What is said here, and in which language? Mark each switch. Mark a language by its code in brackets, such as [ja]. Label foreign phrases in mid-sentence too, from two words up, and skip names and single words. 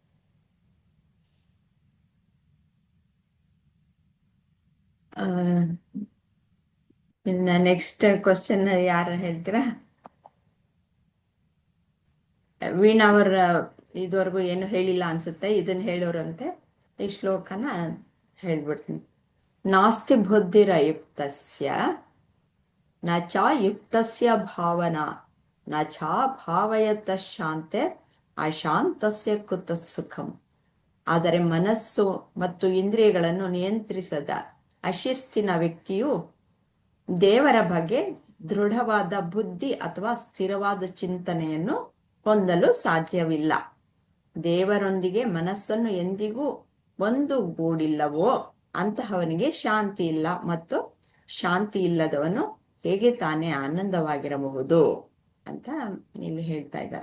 [kn] ಇನ್ನ [en] next question [kn] ಯಾರು ಹೇಳ್ತೀರಾ? ವೀಣಾ ಅವರ ಇದುವರೆಗೂ ಏನು ಹೇಳಿಲ್ಲ ಅನ್ಸುತ್ತೆ, ಇದನ್ನ ಹೇಳೋರಂತೆ. ಈ ಶ್ಲೋಕನ ಹೇಳ್ಬಿಡ್ತೀನಿ. [sa] ನಾಸ್ತಿ ಬುದ್ಧಿರಯುಕ್ತಸ್ಯ ನ ಚ ಯುಕ್ತಸ್ಯ ಭಾವನಾ ನ ಚ ಭಾವಯತ ಶಾಂತೆ ಅಶಾಂತಸ್ಯ ಕುತ ಸುಖಂ. [kn] ಆದರೆ ಮನಸ್ಸು ಮತ್ತು ಇಂದ್ರಿಯಗಳನ್ನು ನಿಯಂತ್ರಿಸದ ಅಶಿಸ್ತಿನ ವ್ಯಕ್ತಿಯು ದೇವರ ಬಗ್ಗೆ ದೃಢವಾದ ಬುದ್ಧಿ ಅಥವಾ ಸ್ಥಿರವಾದ ಚಿಂತನೆಯನ್ನು ಹೊಂದಲು ಸಾಧ್ಯವಿಲ್ಲ. ದೇವರೊಂದಿಗೆ ಮನಸ್ಸನ್ನು ಎಂದಿಗೂ ಒಂದುಗೂಡಿಲ್ಲವೋ ಅಂತಹವನಿಗೆ ಶಾಂತಿ ಇಲ್ಲ, ಮತ್ತು ಶಾಂತಿ ಇಲ್ಲದವನು ಹೇಗೆ ತಾನೇ ಆನಂದವಾಗಿರಬಹುದು ಅಂತ ಇಲ್ಲಿ ಹೇಳ್ತಾ ಇದ್ದಾರೆ.